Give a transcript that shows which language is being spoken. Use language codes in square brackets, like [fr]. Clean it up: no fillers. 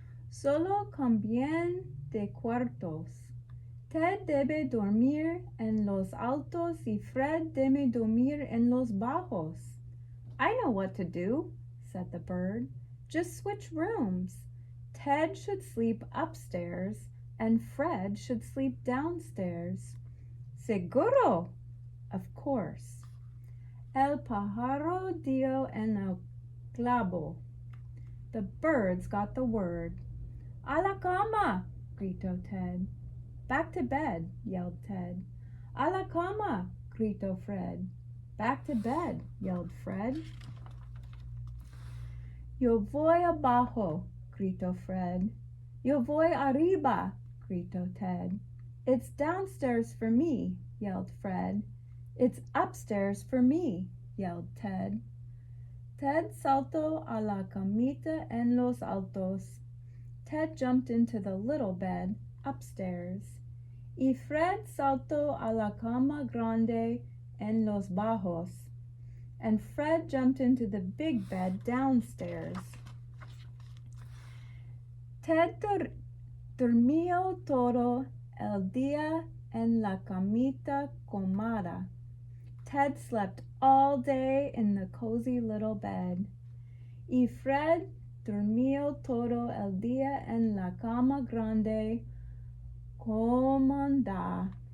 [es] Solo cambien de cuartos. Ted debe dormir en los altos y Fred debe dormir en los bajos. [en] I know what to do, said the bird. Just switch rooms. Ted should sleep upstairs and Fred should sleep downstairs. [es] Seguro, [en] of course. [es] El pájaro dio en el clavo. [en] The birds got the word. [es] A la cama, gritó Ted. [en] Back to bed, yelled Ted. [es] A la cama, gritó Fred. [en] Back to bed, yelled Fred. [es] Yo voy abajo, gritó Fred. Yo voy arriba, gritó Ted. [en] It's downstairs for me, yelled Fred. It's upstairs for me, yelled Ted. [es] Ted saltó a la camita en los altos. [en] Ted jumped into the little bed upstairs. [es] Y Fred saltó a la cama grande en los bajos. [en] And Fred jumped into the big bed downstairs. [es] Ted durmió todo el día en la camita cómoda. [en] Ted slept all day in the cozy little bed. [es] Y Fred durmió todo el día en la cama grande cómoda.